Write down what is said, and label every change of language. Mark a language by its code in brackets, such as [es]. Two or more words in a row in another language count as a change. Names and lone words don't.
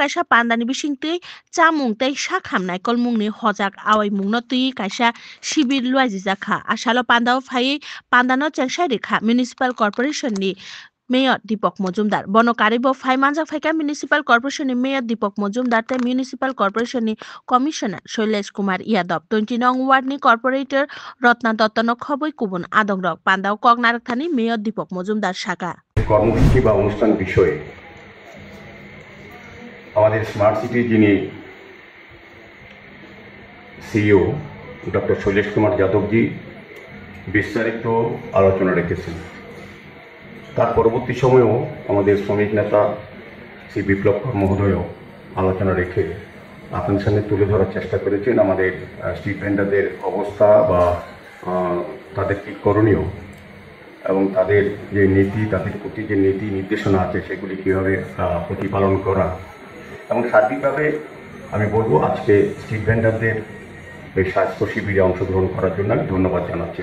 [trp] Kasha Pandani Bishinte Chamung te Shakham Naikol Mungni Hojak Awai Mungno Tui Kasha Shibil Luazizaka Ashalo Pandao Phai Pandano Changsharikha Municipal Corporation ni Mayor Deepak Majumdar Bono Karibo Phai Manjak Phaika Municipal Corporation ni Mayor Deepak Majumdar te Municipal Corporation ni Commissioner Shailesh Kumar Yadav 20 nong ward ni Corporator Rotna Dotto no khoboi kubun adong rok Pandao Kognarak Thani Mayor Deepak Majumdar Shaka [bn] কর্মসূচি বা অনুষ্ঠান বিষয়ে আমাদের [en] smart city [bn] যিনি সিইও ডক্টর শৈলেশ কুমার যাদবজি বিস্তারিত আলোচনা রেখেছেন। তার পরবর্তী সময়েও আমাদের শ্রমিক নেতা শ্রী বিপ্লব মহোদয়ও আলোচনা রেখে আপনাদের সামনে তুলে ধরার চেষ্টা করেছেন আমাদের [en] street vendors [bn] অবস্থা বা তাদের কী করণীয় এবং তাদের যে নীতি, তাদের প্রতি যে নীতি নির্দেশনা আছে সেগুলি কীভাবে প্রতিপালন করা এবং সার্বিকভাবে আমি বলবো আজকে [en] street vendors [bn] এই স্বাস্থ্য শিবিরে অংশগ্রহণ করার জন্য আমি ধন্যবাদ জানাচ্ছি।